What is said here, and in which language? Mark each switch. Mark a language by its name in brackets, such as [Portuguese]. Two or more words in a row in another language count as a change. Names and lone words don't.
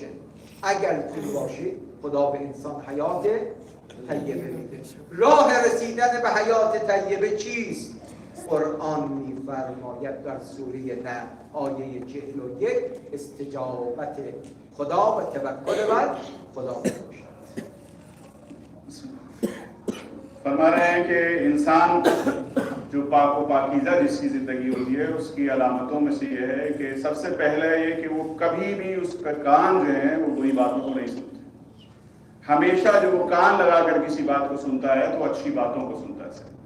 [Persian] اگر این باشید، خدا به انسان حیات طیبه میده. راه رسیدن به حیات طیبه چیست؟ قرآن میفرماید در سوره نحل آیه 41 استجابت خدا و توکل بر خدا باشد. [Hindi] फरमा रहे हैं कि इंसान जो पाक व पाकीज़ा जिसकी ज़िंदगी होती है उसकी अलामतों में से ये है कि सबसे पहले ये कि वो कभी भी उसका कान जो है वो बुरी बातों को नहीं सुनते। हमेशा जो वो कान लगाकर किसी बात को सुनता है तो अच्छी बातों को सुनता है।